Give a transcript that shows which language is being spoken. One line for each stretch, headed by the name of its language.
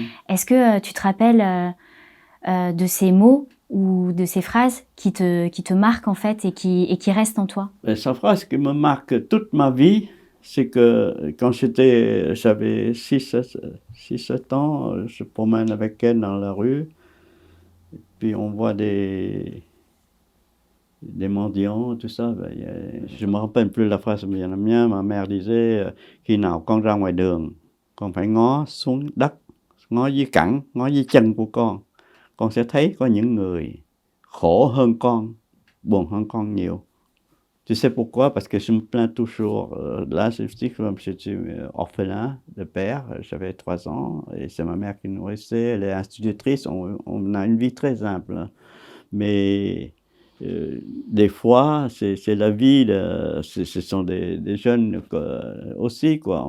French: Est-ce que tu te rappelles de ces mots ou de ces phrases qui te marquent en fait et qui restent en toi? Cette phrase qui me marque toute ma vie, c'est que quand j'avais 6-7 ans, je promène avec elle dans la rue, et puis on voit des mendiants, tout ça. Je ne me rappelle plus la phrase vietnamienne, ma mère disait
Vietnamese: khi nào con ra ngoài đường, con phải ngó xuống đất, ngó dưới cẳng, ngó dưới chân của con sẽ thấy có những người khổ hơn con, buồn hơn con nhiều.
French: Tu sais pourquoi? Parce que je me plains toujours. Là, je suis orphelin de père, j'avais 3 ans, et c'est ma mère qui nous nourrissait, elle est institutrice, on a une vie très simple. Mais des fois, c'est la vie, ce sont des jeunes aussi, quoi.